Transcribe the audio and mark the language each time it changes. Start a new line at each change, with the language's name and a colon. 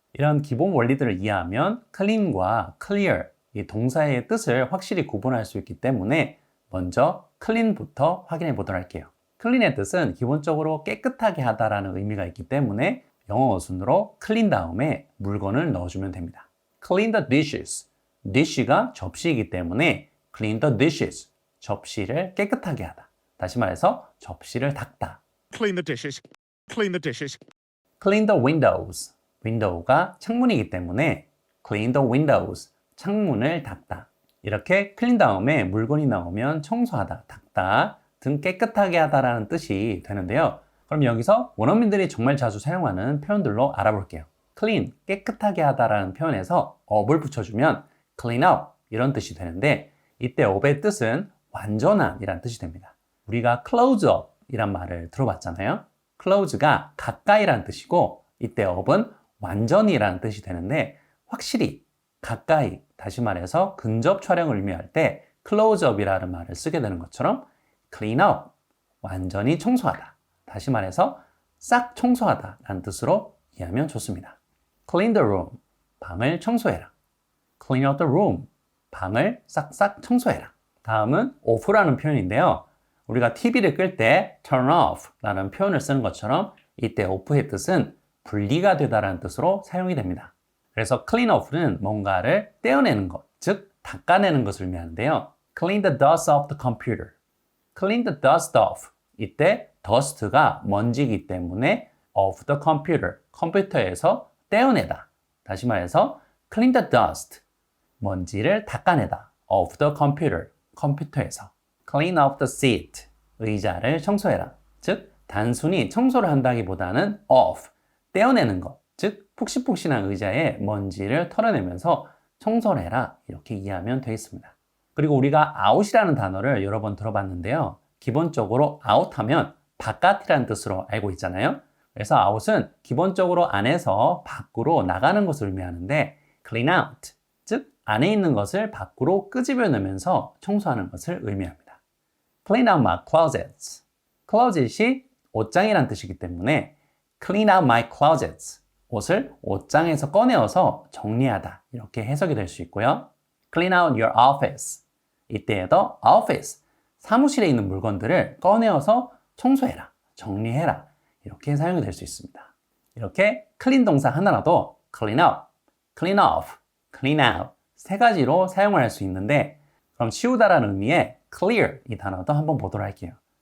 Korean: 이런 기본 원리들을 이해하면 clean과 clear, 이 동사의 뜻을 확실히 구분할 수 있기 때문에 먼저 clean부터 확인해 보도록 할게요. clean의 뜻은 기본적으로 깨끗하게 하다라는 의미가 있기 때문에 영어 어순으로 clean 다음에 물건을 넣어주면 됩니다.
English: Clean the dishes.
Korean: dish가 접시이기 때문에
English: clean the dishes.
Korean: 접시를 깨끗하게 하다. 다시 말해서 접시를 닦다.
English: Clean the dishes. Clean the dishes. Clean the windows.
Korean: window가 창문이기 때문에
English: clean the windows.
Korean: 창문을 닦다. 이렇게 clean 다음에 물건이 나오면 청소하다, 닦다 등 깨끗하게 하다라는 뜻이 되는데요. 그럼 여기서 원어민들이 정말 자주 사용하는 표현들로 알아볼게요. clean, 깨끗하게 하다라는 표현에서 up을 붙여주면 clean up 이런 뜻이 되는데 이때 up의 뜻은 완전한 이란 뜻이 됩니다. 우리가 close up 이란 말을 들어봤잖아요. close가 가까이란 뜻이고 이때 up은 완전히라는 뜻이 되는데 확실히 가까이, 다시 말해서 근접 촬영을 의미할 때 close up이라는 말을 쓰게 되는 것처럼 clean up, 완전히 청소하다. 다시 말해서 싹 청소하다 라는 뜻으로 이해하면 좋습니다.
English: Clean the room,
Korean: 방을 청소해라.
English: Clean out the room,
Korean: 방을 싹싹 청소해라. 다음은 off라는 표현인데요. 우리가 TV를 끌 때 turn off 라는 표현을 쓰는 것처럼 이때 off의 뜻은 분리가 되다라는 뜻으로 사용이 됩니다. 그래서 clean off는 뭔가를 떼어내는 것, 즉 닦아내는 것을 의미하는데요.
English: Clean the dust off the computer. Clean the dust off.
Korean: 이때 dust가 먼지이기 때문에
English: of the computer,
Korean: 컴퓨터에서 떼어내다. 다시 말해서
English: clean the dust,
Korean: 먼지를 닦아내다.
English: of the computer,
Korean: 컴퓨터에서.
English: clean up the seat,
Korean: 의자를 청소해라. 즉 단순히 청소를 한다기보다는 of, 떼어내는 것, 즉 푹신푹신한 의자에 먼지를 털어내면서 청소를 해라. 이렇게 이해하면 되겠습니다. 그리고 우리가 out이라는 단어를 여러 번 들어봤는데요. 기본적으로 out 하면 바깥이라는 뜻으로 알고 있잖아요. 그래서 out은 기본적으로 안에서 밖으로 나가는 것을 의미하는데 clean out, 즉 안에 있는 것을 밖으로 끄집어내면서 청소하는 것을 의미합니다.
English: Clean out my closets.
Korean: closet이 옷장이란 뜻이기 때문에
English: clean out my closets.
Korean: 옷을 옷장에서 꺼내어서 정리하다. 이렇게 해석이 될 수 있고요.
English: Clean out your office.
Korean: 이때에도 office, 사무실에 있는 물건들을 꺼내어서 청소해라, 정리해라 이렇게 사용이 될 수 있습니다. 이렇게 clean 동사 하나라도 clean up, clean off, clean out 세 가지로 사용을 할 수 있는데 그럼 치우다라는 의미의 clear 이 단어도 한번 보도록 할게요.